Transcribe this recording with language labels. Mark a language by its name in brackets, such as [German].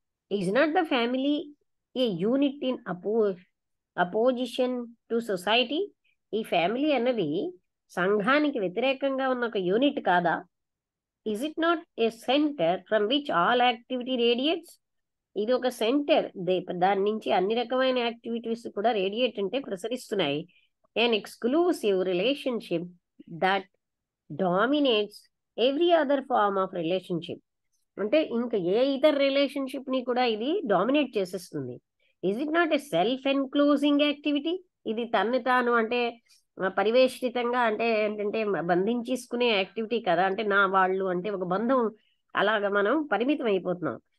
[English] Is not the family a unit in opposition to society? [Telugu] ఈ family అన్నది సంఘానికి వ్యతిరేకంగా ఉన్న ఒక యూనిట్ కాదా? [English] Is it not a centre from which all activity radiates? [Telugu] ఇది ఒక సెంటర్, దాని నుంచి అన్ని రకమైన యాక్టివిటీస్ కూడా రేడియేట్ అంటే ప్రసరిస్తున్నాయి. [English] an exclusive relationship that dominates every other form of relationship. [Telugu] అంటే ఇంకా ఏ ఇతర రిలేషన్షిప్ ని కూడా ఇది డామినేట్ చేసేస్తుంది. [English] Is it not a self enclosing activity? [Telugu] ఇది తన్ని తాను అంటే పరివేష్టితంగా, అంటే ఏంటంటే బంధించేసుకునే యాక్టివిటీ కదా. అంటే నా వాళ్ళు అంటే ఒక బంధం, అలాగా మనం పరిమితం అయిపోతున్నాం.